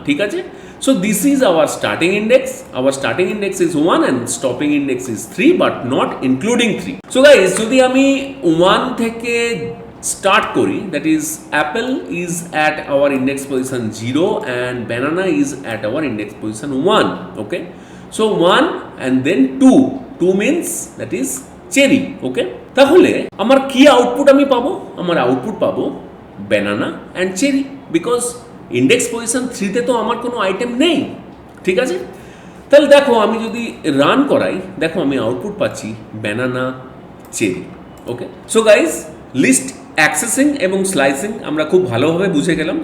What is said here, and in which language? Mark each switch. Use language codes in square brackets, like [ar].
[bn] ঠিক আছে, [en] So this is our starting index. Our starting index is 1 and stopping index is 3 but not including 3। So guys [bn] যদি আমি 1 থেকে start করি [en] That is apple is at our index position 0 and banana is at our index position 1। Okay, so 1 and then 2 means that is cherry. [bn] ওকে, তাহলে আমার কি output আমি পাবো? আমার আউটপুট পাবো banana and cherry because index position 3 তে তো আমার কোনো আইটেম নেই। ঠিক আছে, তাহলে দেখো আমি যদি রান করাই দেখো আমি আউটপুট পাচ্ছি ব্যানানা চেরি। ওকে, সো গাইজ লিস্ট অ্যাক্সেসিং এবং স্লাইসিং আমরা খুব ভালোভাবে বুঝে গেলাম।